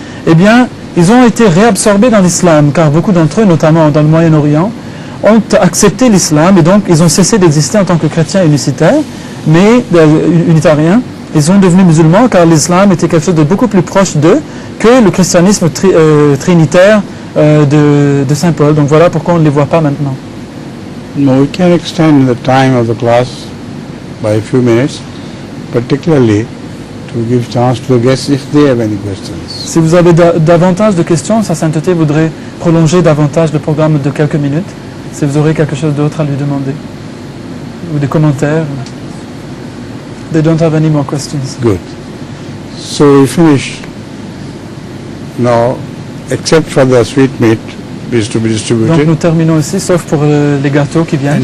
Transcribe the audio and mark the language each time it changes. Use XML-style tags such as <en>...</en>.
<fr>Eh bien, ils ont été réabsorbés dans l'islam, car beaucoup d'entre eux, notamment dans le Moyen-Orient, ont accepté l'islam, et donc ils ont cessé d'exister en tant que chrétiens unicitaires, mais unitariens. Ils sont devenus musulmans, car l'islam était quelque chose de beaucoup plus proche d'eux que le christianisme trinitaire de Saint Paul. Donc voilà pourquoi on ne les voit pas maintenant.</fr> <en>No, we can extend the time of the class by a few minutes, particularly to give chance to the guests if they have any questions.</en> <fr>Si vous avez davantage de questions, Sa Sainteté voudrait prolonger davantage le programme de quelques minutes, si vous aurez quelque chose d'autre à lui demander, ou des commentaires.</fr> <en>They don't have any more questions. Good. So we finish now, except for the sweetmeat is to be distributed.</en> <fr>Donc nous terminons ici, sauf pour les gâteaux qui viennent.</fr>